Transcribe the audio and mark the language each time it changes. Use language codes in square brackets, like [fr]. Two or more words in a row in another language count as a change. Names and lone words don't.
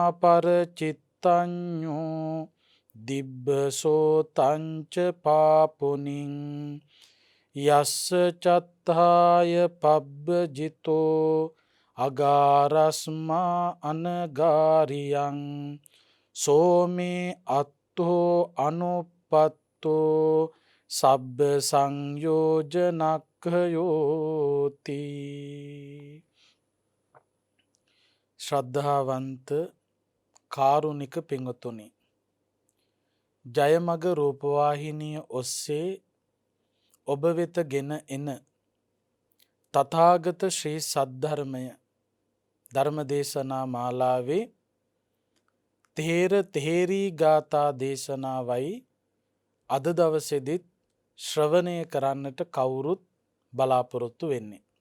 [pi] පරචිත්තඤ්ඤෝ දිබ්බ සෝතංච පාපුනින් යස්ස චත්තාය පබ්බජිතෝ අගාරස්මා අනගාරියං සෝමේ අත්තෝ අනුපත්තෝ සබ්බ සංයෝජනක්ඛයෝති. [si] ශ්‍රද්ධාවන්ත කාරුණික පින්වතුනි, ජයමග රූපවාහිනිය ඔස්සේ ඔබ වෙත ගෙන එන තථාගත ශ්‍රී සද්ධර්මය ධර්මදේශනා මාලාවේ තේර තේරී ගාථා දේශනාවයි අද දවසේදීත් ශ්‍රවණය කරන්නට කවුරුත් බලාපොරොත්තු වෙන්නේ.